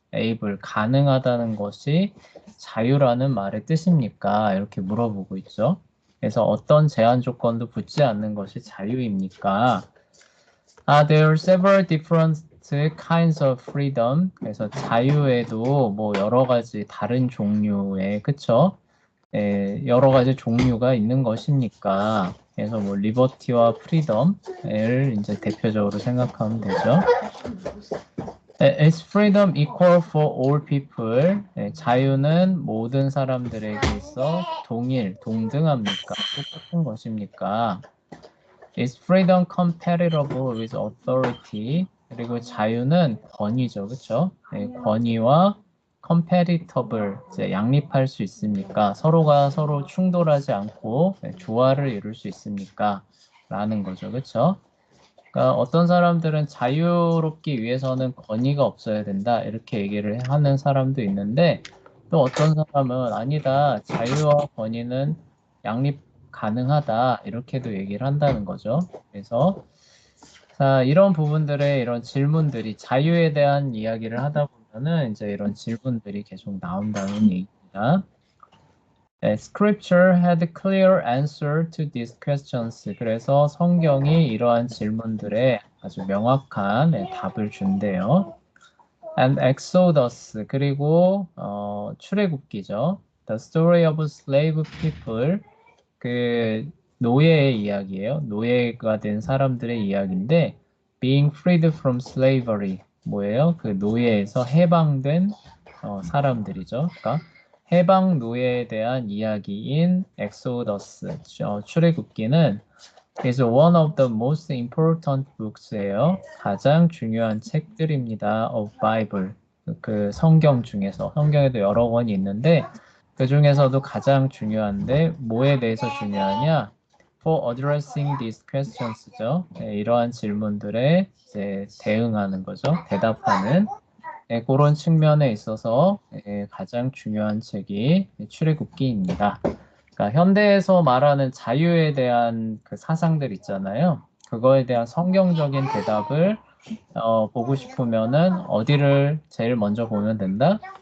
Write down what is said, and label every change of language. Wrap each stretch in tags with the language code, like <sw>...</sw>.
<ko>able 가능하다는 것이 자유라는 말의 뜻입니까? 이렇게 물어보고 있죠. 그래서 어떤 제한 조건도 붙지 않는 것이 자유입니까?</ko> <en>There are several different kinds of freedom.</en> <ko>그래서 자유에도 뭐 여러 가지 다른 종류의 그쵸? 여러 가지 종류가 있는 것입니까? 그래서 뭐 리버티와 프리덤을 이제 대표적으로 생각하면 되죠.</ko> <en>Is freedom equal for all people?</en> <ko>자유는 모든 사람들에게 있어 동등합니까? 똑같은 것입니까?</ko> <en>Is freedom compatible with authority?</en> <ko>그리고 자유는 권위죠, 그렇죠? 권위와 compatible, 이제 양립할 수 있습니까? 서로가 서로 충돌하지 않고 조화를 이룰 수 있습니까? 라는 거죠, 그렇죠? 그러니까 어떤 사람들은 자유롭기 위해서는 권위가 없어야 된다 이렇게 얘기를 하는 사람도 있는데 또 어떤 사람은 아니다 자유와 권위는 양립 가능하다 이렇게도 얘기를 한다는 거죠. 그래서 자, 이런 부분들의 이런 질문들이 자유에 대한 이야기를 하다 보면은 이제 이런 질문들이 계속 나온다는 얘기입니다.</ko> <en>Scripture had clear answer to these questions.</en> <ko>그래서 성경이 이러한 질문들에 아주 명확한 답을 준대요. And Exodus 그리고 출애굽기죠.</ko> <en>The story of slave people</en> <ko>그 노예의 이야기예요. 노예가 된 사람들의 이야기인데</ko> <en>being freed from slavery</en> <ko>뭐예요? 그 노예에서 해방된 사람들이죠. 그러니까 해방 노예에 대한 이야기인 엑소더스 출애굽기는</ko> <en>is one of the most important books</en> <ko>예요. 가장 중요한 책들입니다.</ko> <en>of Bible</en> <ko>그 성경 중에서 성경에도 여러 권이 있는데 그 중에서도 가장 중요한데 뭐에 대해서 중요하냐?</ko> <en>For addressing these questions죠.</en> <ko>이러한 질문들에 이제 대응하는 거죠. 대답하는 그런 측면에 있어서 가장 중요한 책이 출애굽기입니다. 그러니까 현대에서 말하는 자유에 대한 그 사상들 있잖아요. 그거에 대한 성경적인 대답을 보고 싶으면은 어디를 제일 먼저 보면 된다?</ko>